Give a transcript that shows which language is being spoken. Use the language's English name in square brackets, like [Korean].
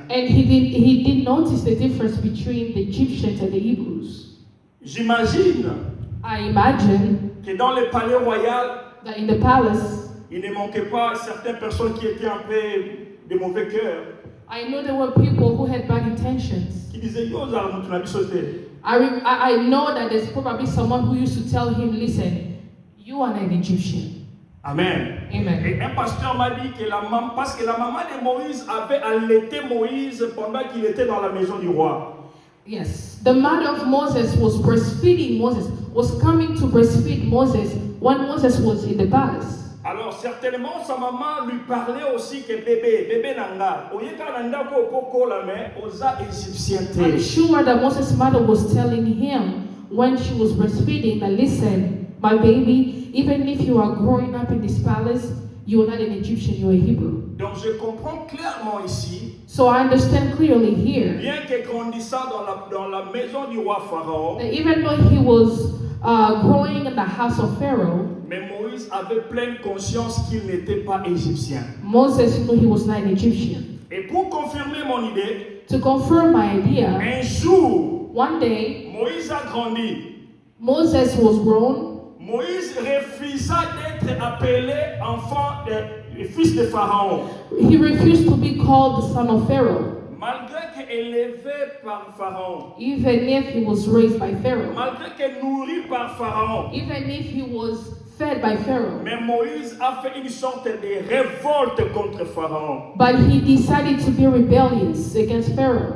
[English] And he did notice the difference between the Egyptians and the Hebrews. [French] J'imagine [English] I imagine [French] que dans le palais royal, [English] that in the palace, [French] il ne manquait pas certaines personnes qui étaient un peu de mauvais cœur, [English] I know there were people who had bad intentions. [French] qui disaient [Lingala] yo za mutu na biso te. [English] I know that there's probably someone who used to tell him, listen, you are an Egyptian. Amen. Amen. [French] Et un pasteur m'a dit que parce que la maman de Moïse avait allaité Moïse pendant qu'il était dans la maison du roi. [English] Yes. The mother of Moses was breastfeeding Moses, was coming to breastfeed Moses when Moses was in the palace. [French] Alors certainement sa maman lui parlait aussi que [Lingala] bébé nanga, oyeka nanda ko poko la mais oza égyptien [English] I'm [Lingala] te. [English] sure that Moses' mother was telling him when she was breastfeeding that, listen, my baby, even if you are growing up in this palace, you're not an Egyptian, you're a Hebrew. [French] Donc je comprends clairement ici, [English] So I understand clearly here [French] bien que grandissant dans la maison du roi Pharaon, [English] that even though he was growing in the house of Pharaoh, [French] mais Moïse avait pleine conscience qu'il n'était pas égyptien. [English] Moses knew he was not an Egyptian. [French] Et pour confirmer mon idée, [English] To confirm my idea, [French] un jour, [English] one day [French] Moïse a grandi. [English] Moses was grown. [French] Moïse refusa d'être appelé enfant de fils de Pharaon. [English] He refused to be called the son of Pharaoh, [French] Malgré qu'élevé par Pharaon, [English] even if he was raised by Pharaoh, [French] malgré que nourri par Pharaon, [English] even if he was fed by Pharaoh. [French] mais Moïse a fait une sorte de révolte contre Pharaon. [English] But he decided to be rebellious against Pharaoh.